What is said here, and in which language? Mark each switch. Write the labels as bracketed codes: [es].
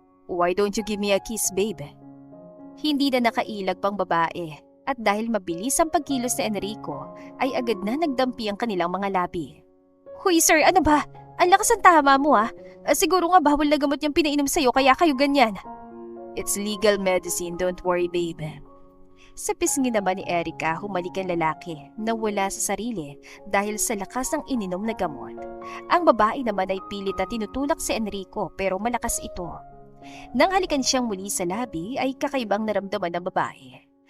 [en] Why don't you give me a kiss, babe? [tl] Hindi na nakailag pang babae at dahil mabilis ang pagkilos ni Enrico ay agad na nagdampi ang kanilang mga labi. Huy, sir, ano ba? Ang lakas ang tama mo ah. Siguro nga bawal na gamot yung pinainom sa'yo kaya kayo ganyan. [en] It's legal medicine, don't worry, babe. [tl] Sa pisngi naman ni Erica, humalik ang lalaki na wala sa sarili dahil sa lakas ng ininom na gamot. Ang babae naman ay pilit na tinutulak si Enrico pero malakas ito. Nang halikan siyang muli sa labi ay kakaibang naramdaman ng babae.